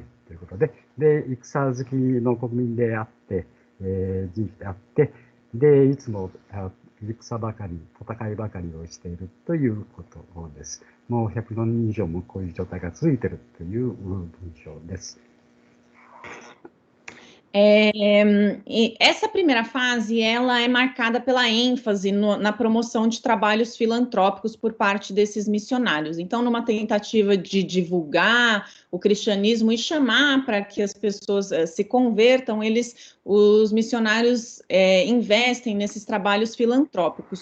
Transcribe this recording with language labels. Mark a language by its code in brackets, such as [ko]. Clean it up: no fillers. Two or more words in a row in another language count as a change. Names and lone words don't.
[ja] ということで、で、戦好きの国民であって、人種であって、で、いつも戦ばかり、戦いばかりをしているということです。もう100年以上もこういう状態が続いているという文章です。 [pt] E essa primeira fase, ela é marcada pela ênfase na promoção de trabalhos filantrópicos por parte desses missionários. Então, numa tentativa de divulgar o cristianismo e chamar para que as pessoas se convertam, os missionários investem nesses trabalhos filantrópicos.